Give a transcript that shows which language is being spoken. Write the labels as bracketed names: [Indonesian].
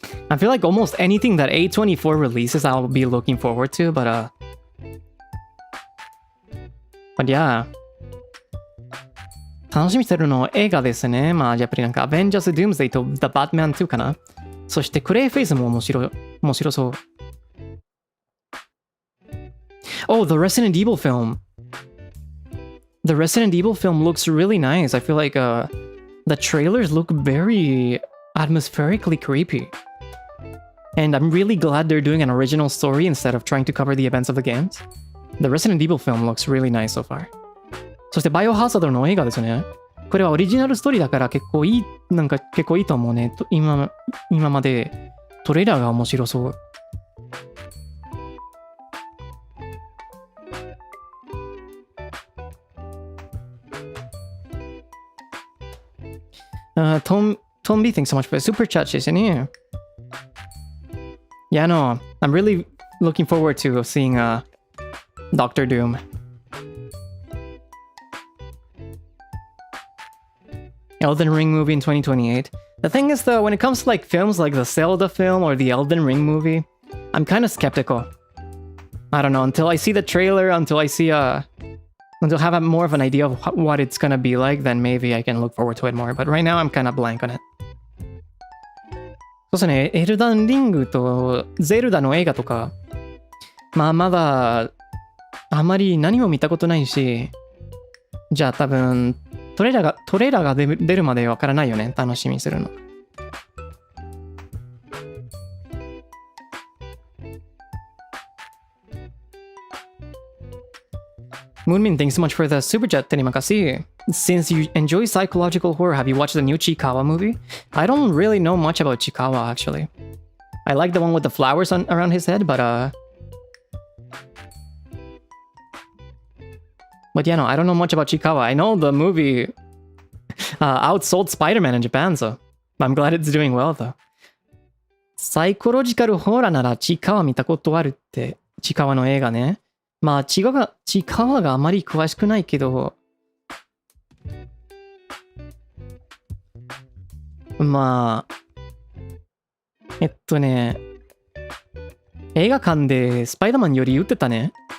[English] I feel like almost anything that A24 releases I'll be looking forward to, but yeah. [Japanese] 楽しみにしてるの映画ですね。まあやっぱりなんか Avengers Doomsday と The Batman 2かな。そしてクレイフェイスも面白そう。 [English] Oh, the Resident Evil film. The Resident Evil film looks really nice. I feel like the trailers look very atmospherically creepy. And I'm really glad they're doing an original story instead of trying to cover the events of the games. The Resident Evil film looks really nice so far. [Japanese] そしてバイオハザードの映画ですね。これはオリジナルストーリーだから結構いいと思うね。今までトレーラーが面白そう。 [English] Tom B, thanks so much for the super chat, isn't you? Yeah, no, I'm really looking forward to seeing Doctor Doom. Elden Ring movie in 2028. The thing is though, when it comes to like films like the Zelda film or the Elden Ring movie, I'm kind of skeptical. I don't know, until I see the trailer, until I have more of an idea of what it's gonna be like, then maybe I can look forward to it more. But right now, I'm kind of blank on it. [Japanese] そうですね、エルダンリングとゼルダの映画とか、まだあまり何も見たことないし、じゃあ多分トレーラーが出るまでわからないよね、楽しみにするの。 [English] Moonmin, thanks so much for the super chat, [Malay] terima kasih. [English] Since you enjoy psychological horror, have you watched the new Chikawa movie? I don't really know much about Chikawa, actually. I like the one with the flowers around his head, but yeah, no, I don't know much about Chikawa. I know the movie outsold Spider-Man in Japan, so I'm glad it's doing well, though. [Japanese] サイコロジカルホラーならチカワ見たことあるって、チカワの映画ね。まあ、チカワがあまり詳しくないけど、まあ、映画館でスパイダーマンより打ってたね。